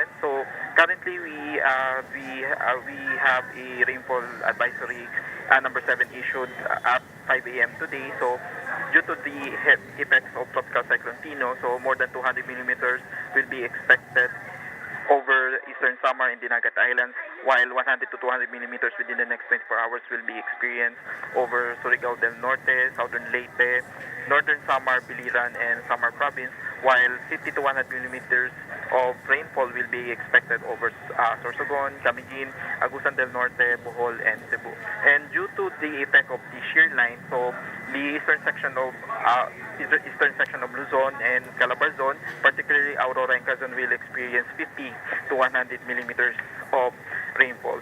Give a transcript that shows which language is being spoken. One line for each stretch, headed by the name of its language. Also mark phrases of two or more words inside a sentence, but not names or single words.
English: So currently, we have a rainfall advisory number 7 issued at 5 a.m. today. So due to the effects of Tropical Cyclone Tino, so more than 200 millimeters will be expected over eastern Samar and Dinagat Islands, while 100 to 200 millimeters within the next 24 hours will be experienced over Surigao del Norte, southern Leyte, northern Samar, Biliran, and Samar province, while 50 to 100 millimeters of rainfall will be expected over Sorsogon, Camiguin, Agusan del Norte, Bohol, and Cebu. And due to the effect of the shear line, so the eastern section of Luzon and Calabarzon, particularly Aurora and Quezon, will experience 50 to 100 millimeters of rainfall.